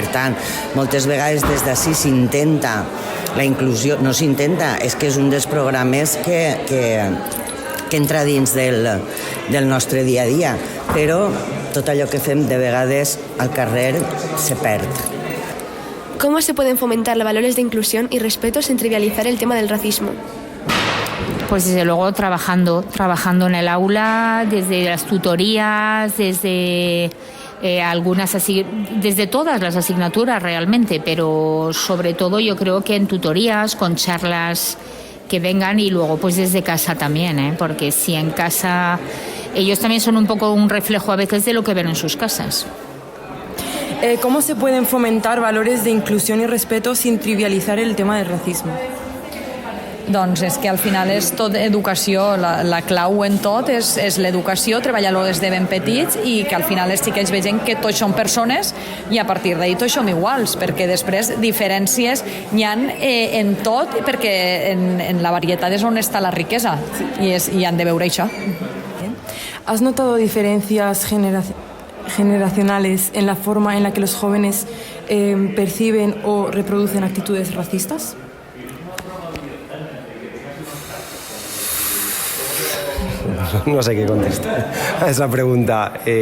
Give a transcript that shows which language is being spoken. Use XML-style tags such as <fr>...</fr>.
<ca>Per tant, moltes vegades des d'ací s'intenta la inclusió, no s'intenta, és que és un dels programes que entra dins del nostre dia a dia, però tot allò que fem de vegades al carrer se perd.</ca> <es>¿Cómo se pueden fomentar los valores de inclusión y respeto sin trivializar el tema del racismo? Pues desde luego trabajando en el aula, desde las tutorías, desde desde todas las asignaturas realmente, pero sobre todo yo creo que en tutorías, con charlas que vengan, y luego pues desde casa también, porque si en casa ellos también son un poco un reflejo a veces de lo que ven en sus casas. ¿Cómo se pueden fomentar valores de inclusión y respeto sin trivializar el tema del racismo?</es> <ca>Doncs és que al final és tot educació, la clau en tot és l'educació, treballar-lo des de ben petits i que al final els xiquets vegin que tots són persones i a partir d'ahir tots som iguals, perquè després diferències n'hi ha en tot, perquè en la varietat és on està la riquesa i han de veure això.</ca> <es>¿Has notado diferencias generacionales en la forma en la que los jóvenes perciben o reproducen actitudes racistas? No sé qué contestar a esa pregunta.</es>